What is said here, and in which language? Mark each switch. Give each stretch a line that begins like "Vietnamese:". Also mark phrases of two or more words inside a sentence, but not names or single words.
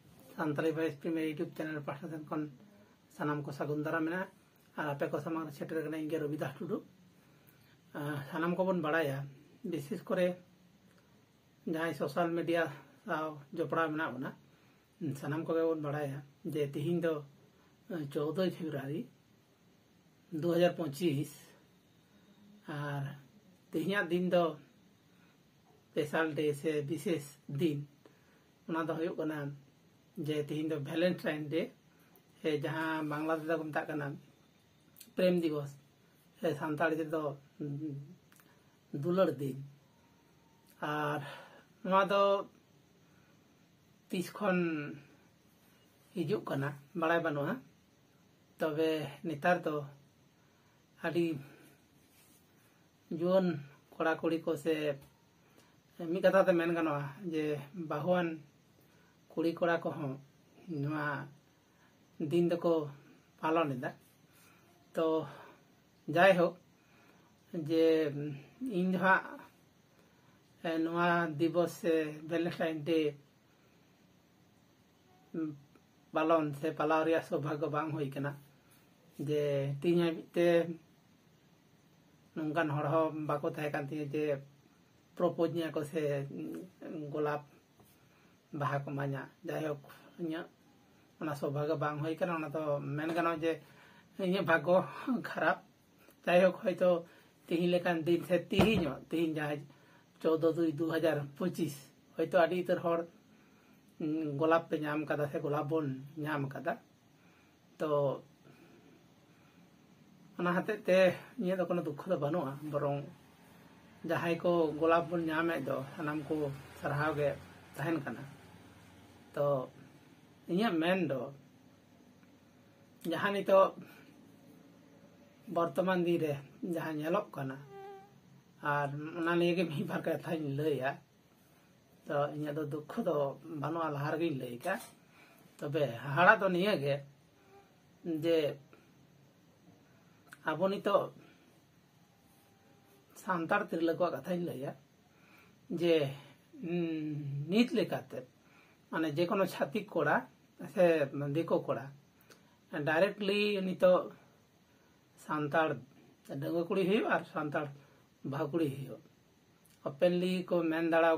Santali: सानताली वॉइस प्रीमियर यूट्यूब चैनल पाठा सेन खन सानाम को सागुन दारा मेना और आपे को सामांग सेटर कना इंगे रविदास टुडू सानाम को बन बड़ाया विशेष करे जहां
English: social media
Santali: जोपड़ा मेना बना सानाम को बन बड़ाया जे तिहिन दो 14 फेब्रुआरी 2025 और तिहिया दिन दो
English: special day
Santali: से विशेष दिन उना दो हुयो कना जे तिहिन दो वैलेंटाइन डे है जहां बांग्लादेश को मता कना प्रेम दिवस है सानताली दो दुलड़ दिन और नुआ दो 30 खन हिजुक कना बड़ाय बानुआ तबे नेतार तो आदि जुआन कोड़ा कुड़ी को से मी कथा ते मेन गानोआ जे बाहुआन कुड़ी कोड़ा को हों नुआ दिन दको पालन एदा तो जाय हो जे इन जहा नुआ दिवस से वैलेंटाइन डे पालन से पालाव रिया सौभाग्य बांग होई कना जे तीन ते नंगान हड़ हो बाको थाय कान ती जे प्रपोज nya को से गोलाप बाहा को मा냐 जाय हो nya ओना सौभाग्य बांग होई कना ओना तो मेन गानो जे nya भाग्य खराब जाय हो हयतो तिहि लेकान दिन से तिहि जाय 14/2/2025 हयतो आडी इतर हड़ गोलाप पे नाम कदा से गोलाप बोन नाम कदा तो ओना हते ते ये तो कोनो दुख दो बनुआ बरং जहां को गोलाप बोन नाम दो सनाम को सरहाव गे तहन कना तो इया मेन दो जहां तो वर्तमान दिन रे जहां नेलोक कना और ओना लिए के मी बार कथा लैया तो इन दुख दो बानुआ लहार गे लैका तबे हाड़ा तो निया गे जे अब नितो सानतार तिरला को कथा लैया जे नीत लेकाते माने जे कोनो छातिक कोड़ा से दिको कोड़ा डायरेक्टली नितो सानतार डंगो कुड़ी हियो और सानतार भाकुड़ी हियो ओपनली को मेन दाड़ा